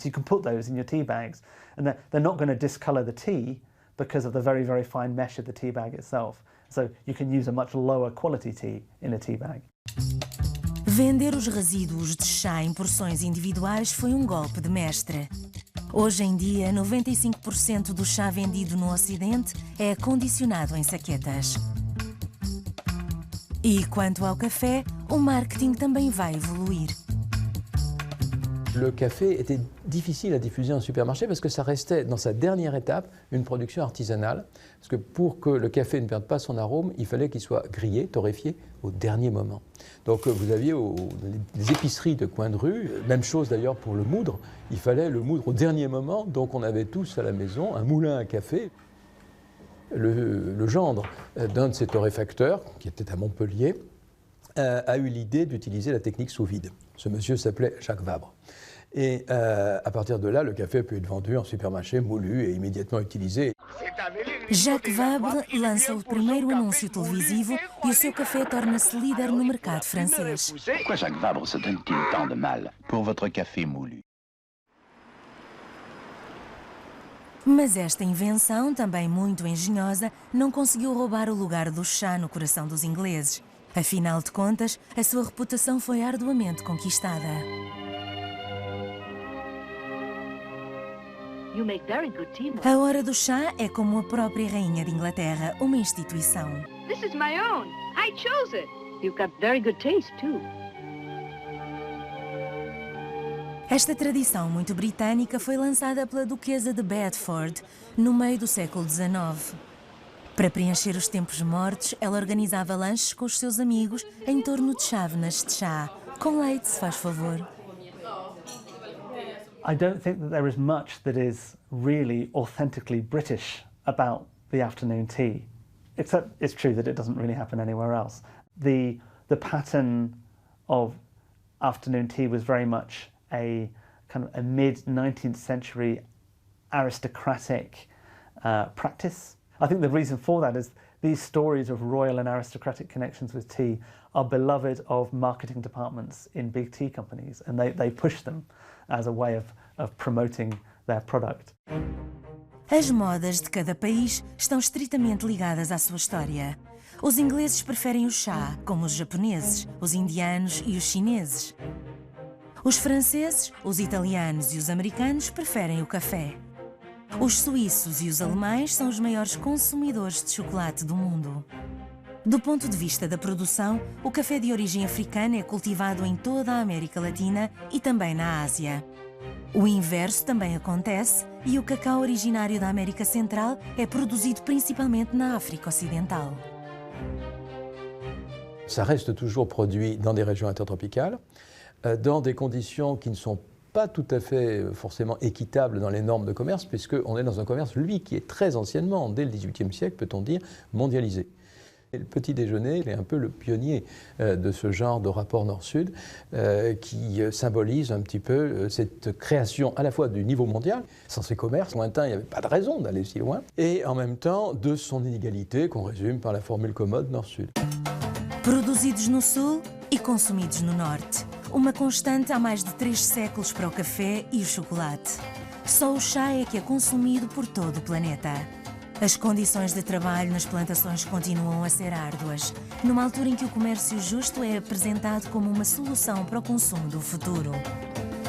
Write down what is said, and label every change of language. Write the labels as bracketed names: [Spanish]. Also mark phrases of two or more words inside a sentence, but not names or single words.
[English] You can put those in your tea bags, and they're not going to discolour the tea because of the very, very fine mesh of the tea bag itself. So you can use a much lower quality tea in a tea bag. [Portuguese] Vender os resíduos de chá em porções individuais foi um golpe de mestre. Hoje em dia, 95% do chá vendido no Ocidente é acondicionado em saquetas. E quanto ao café, o marketing também vai evoluir. [French] Le café était difficile à diffuser en supermarché parce que ça restait, dans sa dernière étape, une production artisanale. Parce que pour que le café ne perde pas son arôme, il fallait qu'il soit grillé, torréfié au dernier moment. Donc vous aviez les épiceries de coin de rue, même chose d'ailleurs pour le moudre, il fallait le moudre au dernier moment, donc on avait tous à la maison un moulin à café. Le gendre d'un de ces torréfacteurs, qui était à Montpellier, a eu l'idée d'utiliser la technique sous vide. Ce monsieur s'appelait Jacques Vabre. Et à partir de là, le café a pu être vendu en supermarché, moulu et immédiatement utilisé. [Portuguese] Jacques Vabre lança o primeiro anúncio televisivo e o seu café torna-se líder no mercado francês. [French] Pourquoi Jacques Vabre se donne-t-il tant de mal pour votre café moulu? [Portuguese] Mas esta invenção, também muito engenhosa, não conseguiu roubar o lugar do chá no coração dos ingleses. Afinal de contas, a sua reputação foi arduamente conquistada. A hora do chá é como a própria rainha de Inglaterra, uma instituição. [English] This is my own. I chose it. You've got very good taste too. [Portuguese] Esta tradição muito britânica foi lançada pela Duquesa de Bedford no meio do século XIX. Para preencher os tempos mortos, ela organizava lanches com os seus amigos em torno de chávenas de chá. Com leite, se faz favor. [English] I don't think that there is much that is really authentically British about the afternoon tea, except it's true that it doesn't really happen anywhere else. The pattern of afternoon tea was very much a kind of a mid-19th century aristocratic practice. I think the reason for that is these stories of royal and aristocratic connections with tea are beloved of marketing departments in big tea companies, and they push them as a way of promoting their product. [Portuguese] As modas de cada país estão estritamente ligadas à sua história. Os ingleses preferem o chá, como os japoneses, os indianos e os chineses. Os franceses, os italianos e os americanos preferem o café. Os suíços e os alemães são os maiores consumidores de chocolate do mundo. Do ponto de vista da produção, o café de origem africana é cultivado em toda a América Latina e também na Ásia. O inverso também acontece e o cacau originário da América Central é produzido principalmente na África Ocidental. [French] Ça reste toujours produit dans des régions intertropicales, dans des conditions qui ne sont pas tout à fait forcément équitables dans les normes de commerce, puisqu'on est dans un commerce, lui, qui est très anciennement, dès le XVIIIe siècle, peut-on dire, mondialisé. Et le petit déjeuner est un peu le pionnier de ce genre de rapport nord-sud qui symbolise un petit peu cette création à la fois du niveau mondial, sans ces commerces lointains, il n'y avait pas de raison d'aller si loin, et en même temps de son inégalité qu'on résume par la formule commode nord-sud. [Portuguese] Produzidos no sul e consumidos no norte. uma constante há mais de 3 séculos para o café e o chocolate. Só o chá é que é consumido por todo o planeta. As condições de trabalho nas plantações continuam a ser árduas, numa altura em que o comércio justo é apresentado como uma solução para o consumo do futuro.